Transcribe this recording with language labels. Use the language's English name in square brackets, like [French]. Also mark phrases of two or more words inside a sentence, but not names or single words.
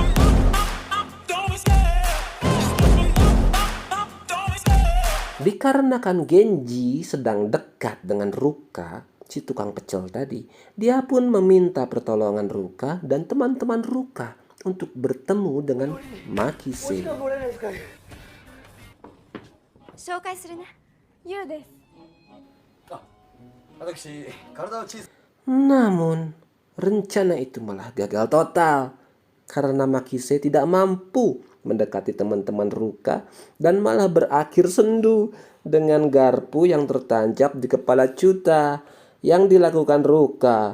[Indonesian] Dikarenakan Genji sedang dekat dengan Ruka, si tukang pecel tadi, dia pun meminta pertolongan Ruka dan teman-teman Ruka untuk bertemu dengan Makise. [Japanese] 紹介するね。ユウです。私、体を小さ [Indonesian] Namun, rencana itu malah gagal total karena Makise tidak mampu mendekati teman-teman Ruka dan malah berakhir sendu dengan garpu yang tertancap di kepala Chuta yang dilakukan Ruka.